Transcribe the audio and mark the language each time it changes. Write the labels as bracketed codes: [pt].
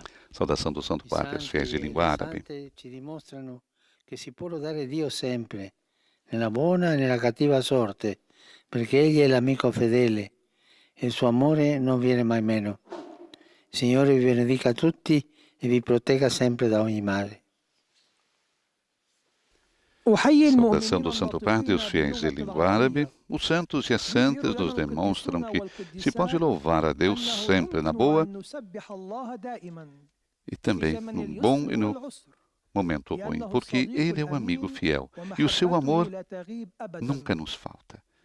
[pt] Saudação do Santo Padre aos fiéis de língua árabe. [it] Ci dimostrano che si può lodare Dio sempre, nella buona e nella cattiva sorte, perché Egli è l'amico fedele e il suo amore non viene mai meno. Il Signore vi benedica tutti e vi protegga sempre da ogni male. [pt] Saudação do Santo Padre e os fiéis de língua árabe. Os santos e as santas nos demonstram que se pode louvar a Deus sempre na boa e também no bom e no momento ruim, porque Ele é um amigo fiel e o seu amor nunca nos falta.